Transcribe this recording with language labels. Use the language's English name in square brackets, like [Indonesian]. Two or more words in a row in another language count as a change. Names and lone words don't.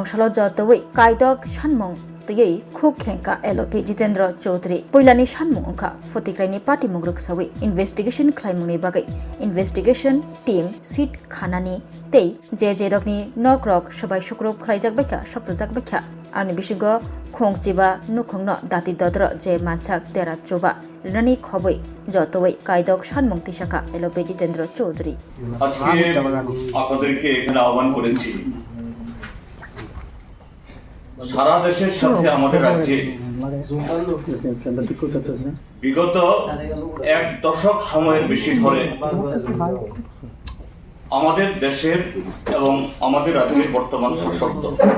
[Kok Borok] salo jotoi kaidok sanmung tei khuk khengka LOP Jitendra Chaudhary poilani sanmung ongkha fotik raini party mungruk sawi investigation khlaimungni bagai [English] investigation team [Kok Borok] seat khanani tei je rokni nok rok sabai shukrub khlaijakbaikha shokta jakbaikha ani bisingo khongchiba nukhungno dati dodro je mansak tera choba rnani khoboi jotoi kaidok sanmung tisaka LOP Jitendra Chaudhary [Bangla] আজকে আপনাদেরকে এখানে আহ্বান করেছি সারা দেশের সাথে আমাদের রাজ্যে বিগত এক দশক সময়ের বেশি ধরে আমাদের দেশের এবং আমাদের রাজ্যের বর্তমান শাসক দল